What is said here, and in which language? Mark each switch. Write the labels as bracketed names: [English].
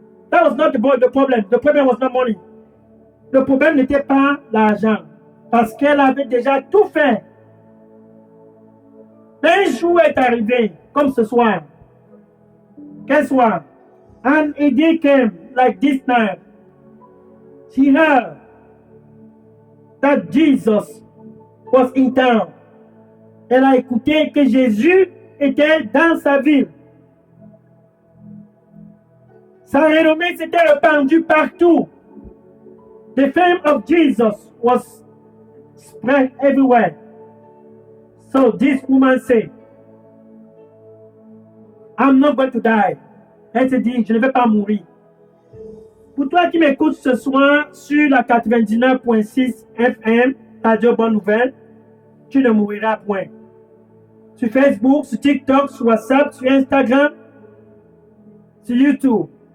[English] That was not the problem. The problem was not money. [French] Le problème n'était pas l'argent. Parce qu'elle avait déjà tout fait. Un jour est arrivé, comme ce soir. Quel soir? [English] And a day came like this night. She heard that Jesus was in town. [French] Elle a écouté que Jésus était dans sa ville. Sa renommée s'était répandue partout. [English] The fame of Jesus was spread everywhere. So this woman said, I'm not going to die. [French] Elle se dit, je ne vais pas mourir. Pour toi qui m'écoutes ce soir sur la 99.6 FM, Radio Bonne Nouvelle, tu ne mouriras point. Sur Facebook, sur TikTok, sur WhatsApp, sur Instagram, sur YouTube.